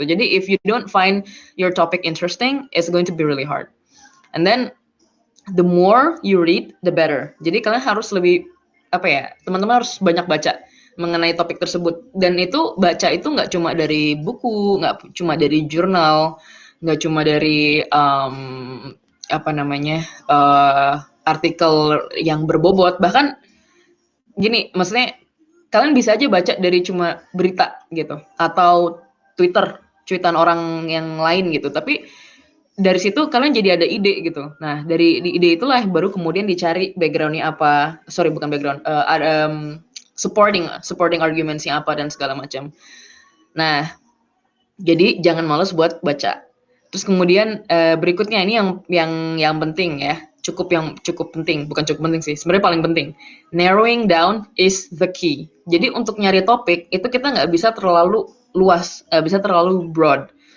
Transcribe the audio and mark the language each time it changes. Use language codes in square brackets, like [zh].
[id] Jadi [en] if you don't find your topic interesting, it's going to be really hard. And then the more you read, the better. [id] Jadi kalian harus lebih apa ya? Teman-teman harus banyak baca mengenai topik tersebut. Dan itu baca itu nggak cuma dari buku, nggak cuma dari jurnal, nggak cuma dari apa namanya artikel yang berbobot. Bahkan gini, maksudnya kalian bisa aja baca dari cuma berita gitu atau Twitter, cuitan orang yang lain gitu. Tapi dari situ kalian jadi ada ide gitu. Nah, dari ide itulah baru kemudian dicari background-nya apa. Sorry, bukan background, ada [en] supporting arguments- [id] nya apa dan segala macam. Nah, jadi jangan males buat baca. Terus kemudian berikutnya ini yang penting ya, cukup penting, bukan cukup penting sih, sebenarnya paling penting. [en] Narrowing down is the key. [id] Jadi untuk nyari topik itu kita nggak bisa terlalu luas, bisa terlalu broad.